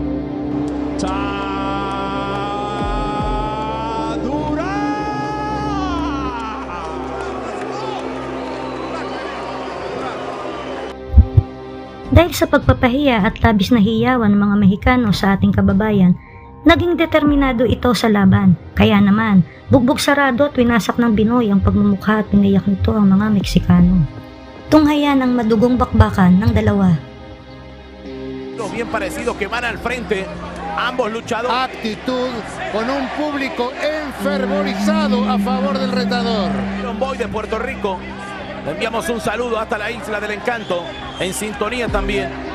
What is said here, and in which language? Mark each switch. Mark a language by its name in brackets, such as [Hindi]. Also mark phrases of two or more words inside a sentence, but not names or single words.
[Filipino] Dahil sa pagpapahiya at labis na hiyawan ng mga Mexicano sa ating kababayan, naging determinado ito sa laban. Kaya naman, bugbog sarado at winasak ng Binoy ang pagmumukha at pinayak nito ang mga Meksikano. Tunghayan ang madugong bakbakan ng dalawa. [Spanish] Bien parecidos que van al frente ambos luchadores. Actitud con un público enfervorizado a favor del retador. Boy de Puerto Rico. Le enviamos un saludo hasta la Isla del Encanto, en sintonía también.